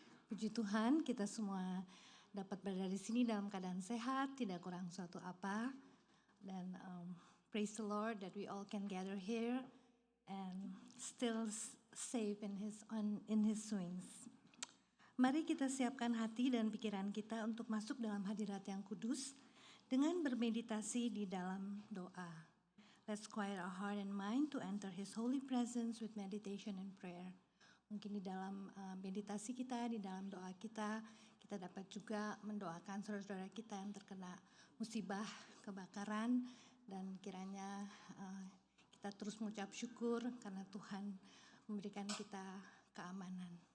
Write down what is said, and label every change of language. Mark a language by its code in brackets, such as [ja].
[id] Puji Tuhan, kita semua dapat berada di sini dalam keadaan sehat, tidak kurang suatu apa. [en] Dan praise the Lord that we all can gather here and still safe in His wings. [id] Mari kita siapkan hati dan pikiran kita untuk masuk dalam hadirat yang kudus dengan bermeditasi di dalam doa. [en] Let's quiet our heart and mind to enter His holy presence with meditation and prayer. [id] Mungkin di dalam meditasi kita, di dalam doa kita, kita dapat juga mendoakan saudara-saudara kita yang terkena musibah kebakaran. Dan kiranya kita terus mengucap syukur karena Tuhan memberikan kita keamanan.